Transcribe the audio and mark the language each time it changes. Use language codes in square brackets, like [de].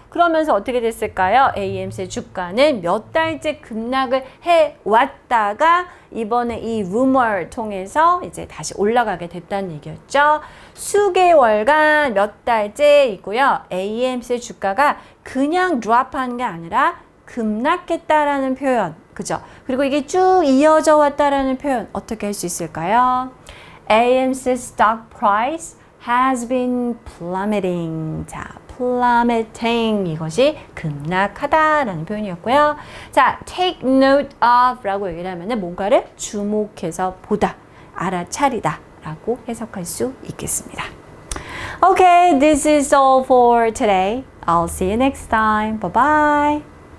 [ko] 그러면서 어떻게 됐을까요? AMC의 주가는 몇 달째 급락을 해왔다가 이번에 이 루머를 통해서 이제 다시 올라가게 됐다는 얘기였죠. 수개월간 몇 달째이고요. AMC의 주가가 그냥 드롭한 게 아니라 급락했다라는 표현. 그죠? 그리고 이게 쭉 이어져 왔다라는 표현 어떻게 할 수 있을까요? [en] AMC stock price has been plummeting. [ko] 자, plummeting 이것이 급락하다라는 표현이었고요. 자, [en] take note of [ko] 라고 얘기를 하면은 뭔가를 주목해서 보다, 알아차리다 라고 해석할 수 있겠습니다. [en] Okay, this is all for today. I'll see you next time. Bye bye.